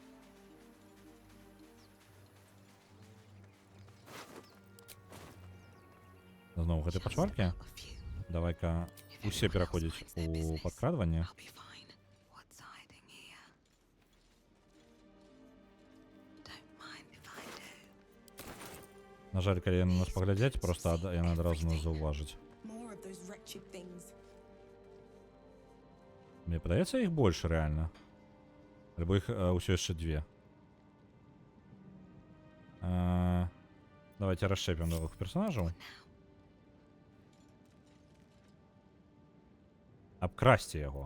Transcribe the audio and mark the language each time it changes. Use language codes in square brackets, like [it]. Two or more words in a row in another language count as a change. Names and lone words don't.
[be] Зноў гэтай пачваркі. Давай-ка усе пераходзіць у падкрадванне. На жаль, калі яны нас паглядзяць, проста яны адразу нас заўважаць. [en] More of those wretched things. [be] Мне падаецца, іх больш рэальна. Альбо іх ўсё яшчэ две. Давайте расшчэпім новых персонажаў. Абкрасці яго.